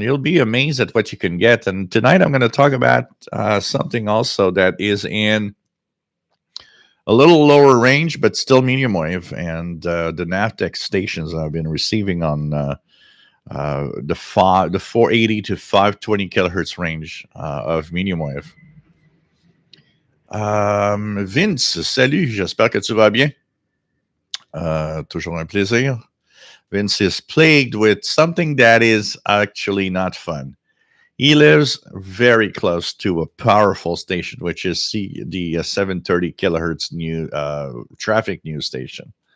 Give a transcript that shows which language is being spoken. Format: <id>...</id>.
<en>You'll be amazed at what you can get. And tonight I'm going to talk about something also that is in a little lower range, but still medium wave. And the NAVTEX stations I've been receiving on the 480 to 520 kilohertz range of medium wave.</en> <fr>Vince, salut, j'espère que tu vas bien. Toujours un plaisir.</fr> <en>Vince is plagued with something that is actually not fun. He lives very close to a powerful station, which is the 730 kilohertz new traffic news station.</en>